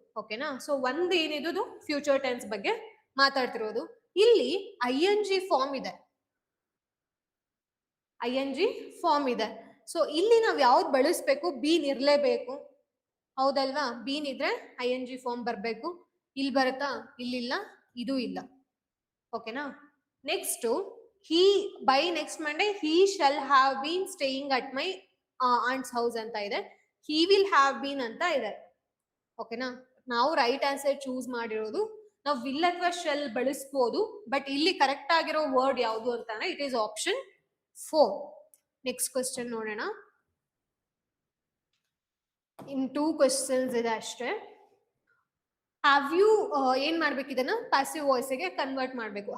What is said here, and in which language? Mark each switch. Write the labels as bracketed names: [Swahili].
[Kannada] ಓಕೆನಾ, ಸೊ ಒಂದ್ ಏನಿದು ಫ್ಯೂಚರ್ ಟೆನ್ಸ್ ಬಗ್ಗೆ ಮಾತಾಡ್ತಿರೋದು. ಇಲ್ಲಿ ING ಫಾರ್ಮ್ ಇದೆ, ING ಫಾರ್ಮ್ ಇದೆ. ಸೊ ಇಲ್ಲಿ ನಾವ್ ಯಾವ್ದು ಬಳಸ್ಬೇಕು, ಬೀನ್ ಇರ್ಲೇಬೇಕು. ಹೌದಲ್ವಾ? ಬೀನ್ ಇದ್ರೆ ING ಫಾರ್ಮ್ ಬರ್ಬೇಕು. ಇಲ್ಲಿ ಬರುತ್ತಾ? ಇಲ್ಲಿಲ್ಲ, ಇದು ಇಲ್ಲ. ಓಕೆನಾ, next [English] he by next Monday he shall have been staying at my aunt's house [Kannada] ಅಂತ ಇದೆ. [English] he will have been [Kannada] ಅಂತ ಇದೆ. ಓಕೆನಾ, ನಾವು ರೈಟ್ ಆನ್ಸರ್ ಚೂಸ್ ಮಾಡಿರೋದು. ನಾವು ವಿಲ್ ಅಥವಾ ಶೆಲ್ ಬಳಸ್ಬೋದು, ಬಟ್ ಇಲ್ಲಿ ಕರೆಕ್ಟ್ ಆಗಿರೋ ವರ್ಡ್ ಯಾವುದು ಅಂತಾನೆ [English] It is option 4. [Kannada] Next question ನೋಡೋಣ. ಇನ್ 2 ಕ್ವಶನ್ಸ್ ಇದೆ ಅಷ್ಟೇ. ಹ್ಯಾವ್ ಯು ಏನ್ ಮಾಡ್ಬೇಕು, ಇದನ್ನ ಪ್ಯಾಸಿವ್ ವಾಯ್ಸ್ ಗೆ ಕನ್ವರ್ಟ್ ಮಾಡ್ಬೇಕು.